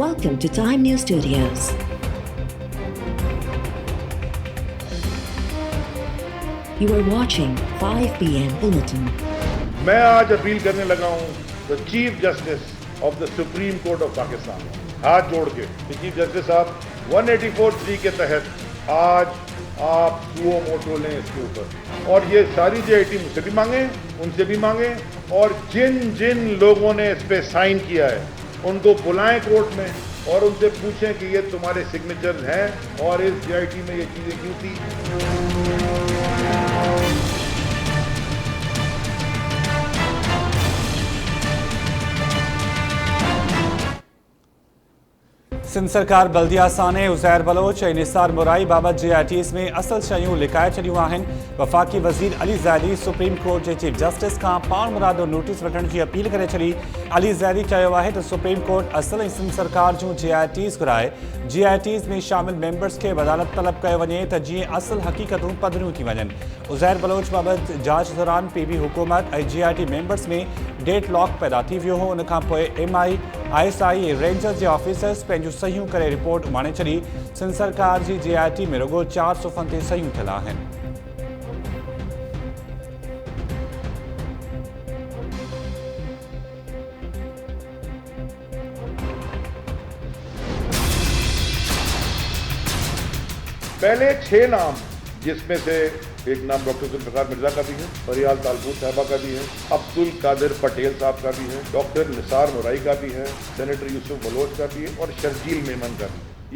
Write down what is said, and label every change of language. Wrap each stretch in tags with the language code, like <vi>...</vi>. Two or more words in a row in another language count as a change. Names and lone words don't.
<en>Welcome to Time News Studios. You are watching 5 PM Bulletin.</en> <ur>میں آج اپیل کرنے لگا ہوں</ur> <en>The Chief Justice of the Supreme Court of Pakistan,</en> <ur>ہاتھ جوڑ کے</ur> <en>Chief Justice</en> <ur>صاحب 184(3) کے تحت آج آپ</ur> <la>suo motu</la> <ur>لیں اس کے اوپر، اور یہ ساری JIT مجھ سے بھی مانگے، ان سے بھی مانگے، اور جن جن لوگوں نے اس پہ سائن کیا ہے ان کو بلائیں کورٹ میں اور ان سے پوچھیں کہ یہ تمہارے سگنیچرز ہیں اور اس JIT میں یہ چیزیں کیوں تھی.</ur> <sd>सिंध सरकार बल्दिया साने उज़ैर बलोच ऐं निसार मुराई बाबति JITs में असल शयूं लिकाए छॾियूं आहिनि। वफ़ाक़ी वज़ीर अली ज़ैदी</sd> <en>Supreme Court</en> <sd>जे</sd> <en>Chief Justice</en> <sd>खां पाण मुरादो नोटिस वठण जी अपील करे छॾी। अली ज़ैदी चयो आहे त</sd> <en>Supreme Court</en> <sd>असल ऐं सिंध सरकार जूं JITs घुराए JITs में शामिल मेंबर्स खे वज़ालत तलब कयो वञे त जीअं असल हक़ीक़तूं पधरियूं थी वञनि। उज़ैर बलोच बाबति जांच दौरान PB हुकूमत ऐं JIT मेंबर्स में</sd> <en>dead lock</en> <sd>पैदा थी वियो हो। उन खां पोइ MI ISI ऐं रेंजर्स जे ऑफिसर्स पंहिंजूं सहियूं करे रिपोर्ट उमाणे छॾी। सिंध सरकार जी JIT में रुगो 4 सुफ़नि ते सहियूं थियल आहिनि।</sd> <ur>پہلے 6 نام، جس میں سے ایک نام ڈاکٹر ذوالفقار مرزا کا بھی ہے، فریال تالپور صاحبہ کا بھی ہے، عبدالقادر پٹیل صاحب کا بھی ہے، ڈاکٹر نثار مورائی کا بھی ہے، سینیٹر یوسف بلوچ کا بھی ہے اور شرجیل میمن کا بھی ہے.</ur>